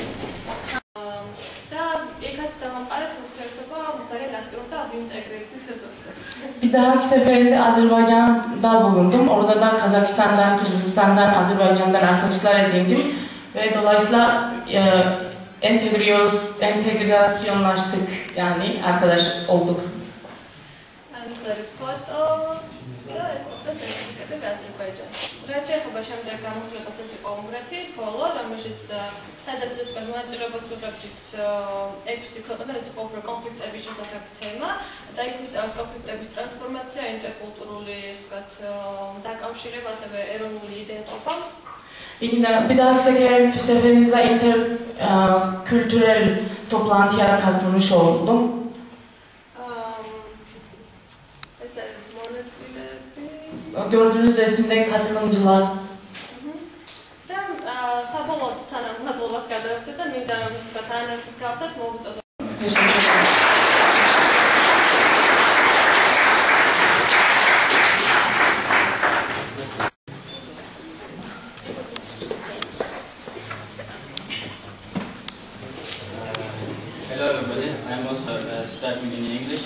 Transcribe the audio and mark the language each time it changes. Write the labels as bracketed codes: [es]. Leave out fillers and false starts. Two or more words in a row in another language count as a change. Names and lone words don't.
[tr] Bir dahaki seferinde Azerbaycan'da bulundum. Orada da Kazakistan'dan, Kırgızistan'dan, Azerbaycan'dan arkadaşlar edindim ve dolayısıyla entegrasyonlaştık, yani arkadaş olduk. [ka] Რაჭიახობა შემდეგ გამოცხადებას იყო უნგრეთი, ხოლო რომელშიც სადაც მონაწილეობას უღებდით 6 ქვეყანა, ეს იყო უფრო კონფლიქტების შესახებ თემა და იქ ვისწავლეთ კონფლიქტების ტრანსფორმაცია, ინტერკულტურული, ვთქვათ, დაკავშირება, ასევე ეროვნული იდენტობა. [tr] Bir dahaki seferinde interkültürel toplantıya katılmış oldum. Gördüğünüz resimde katılımcılar. Teşekkür ederim. [en] Hello everybody, I'm also starting in English.